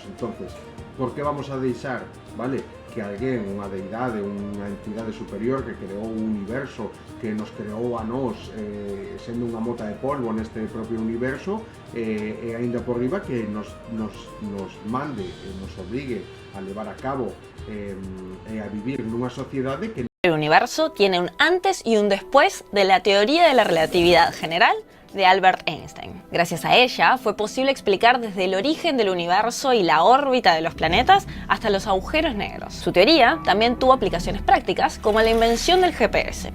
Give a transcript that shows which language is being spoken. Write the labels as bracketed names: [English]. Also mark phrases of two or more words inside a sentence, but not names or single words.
[Galician] Entonces, por que vamos a deixar, vale, que alguén, unha deidade, unha entidade superior que creou o universo, que nos creou a nós sendo unha mota de polvo neste propio universo, e aínda por riba que nos mande e nos obrigue a levar a cabo e a vivir nunha sociedade que [Spanish] El universo tiene un antes y un después de la teoría de la relatividad general de Albert Einstein. Gracias a ella fue posible explicar desde el origen del universo y la órbita de los planetas hasta los agujeros negros. Su teoría también tuvo aplicaciones prácticas, como la invención del GPS.